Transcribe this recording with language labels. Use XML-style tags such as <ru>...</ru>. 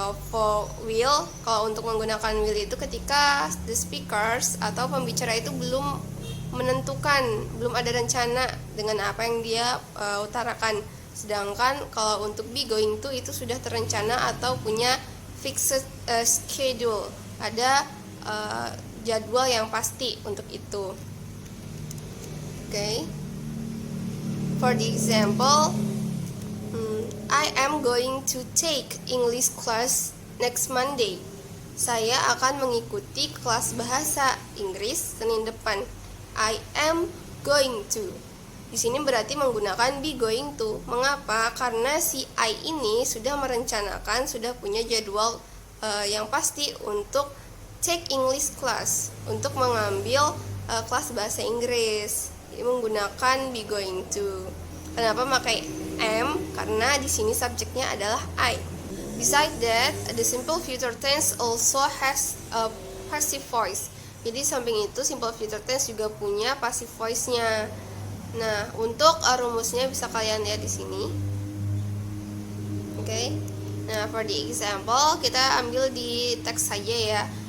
<id>For will, kalau untuk menggunakan will itu ketika the speakers atau pembicara itu belum menentukan, belum ada rencana dengan apa yang dia utarakan. Sedangkan kalau untuk be going to itu sudah terencana atau punya fixed schedule, ada jadwal yang pasti untuk itu. Okay.</id> <en>For the example, I am going to take English class next Monday.</en> <id>Saya akan mengikuti kelas bahasa Inggris Senin depan.</id> <en>I am going to.</en> <id>Di sini berarti menggunakan be going to. Mengapa? Karena si I ini sudah merencanakan, sudah punya jadwal yang pasti untuk take English class, untuk mengambil kelas bahasa Inggris. Jadi menggunakan be going to. Kenapa pakai am? Karena di sini subjeknya adalah I.</id> <en>Besides that, the simple future tense also has a passive voice.</en> <id>Jadi samping itu simple future tense juga punya passive voice-nya. Nah, untuk rumusnya bisa kalian lihat di sini. Oke. Nah,</id> <en>for the example</en> <id>kita ambil di teks saja ya.</id>